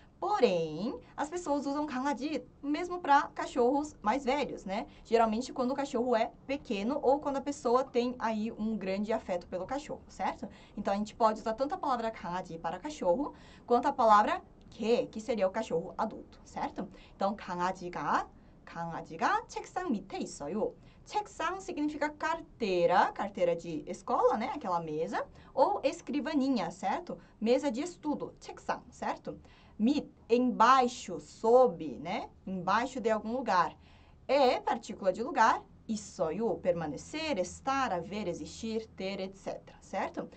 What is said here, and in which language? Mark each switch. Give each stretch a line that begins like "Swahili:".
Portuguese: Porém, as pessoas usam 강아지 mesmo para cachorros mais velhos, né? Geralmente quando o cachorro é pequeno ou quando a pessoa tem aí um grande afeto pelo cachorro, certo? Então, a gente pode usar tanto a palavra 강아지 para cachorro, quanto a palavra que seria o cachorro adulto, certo? Então,
Korean: 강아지가 책상 밑에 있어요.
Portuguese: 책상 significa carteira, carteira de escola, né? Aquela mesa, ou escrivaninha, certo? Mesa de estudo, 책상, certo? 밑 embaixo, sob, né? Embaixo de algum lugar. Partícula de lugar. Issoyu, permanecer, estar, haver, existir, ter, etc. Certo?